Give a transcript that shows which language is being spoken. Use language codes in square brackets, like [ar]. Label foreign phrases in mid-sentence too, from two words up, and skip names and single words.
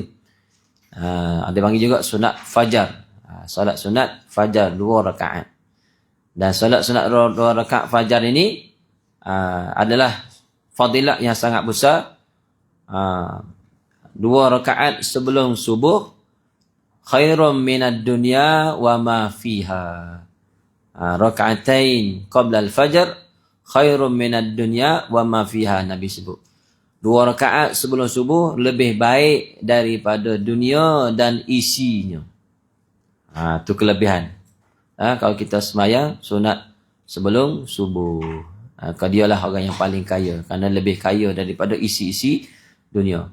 [ms] Ada panggil juga sunat fajar. Solat sunat fajar 2 rakaat. Dan solat sunat 2 rakaat fajar ini adalah fadilat yang sangat besar. 2 rakaat sebelum subuh [ar] خير من الدنيا وما فيها. ركعتين قبل الفجر خير من الدنيا وما فيها, [ms] Nabi sebut. 2 rakaat sebelum subuh lebih baik daripada dunia dan isinya. Itu kelebihan. Kalau kita sembahyang sunat sebelum subuh. Dia lah orang yang paling kaya, kerana lebih kaya daripada isi-isi dunia.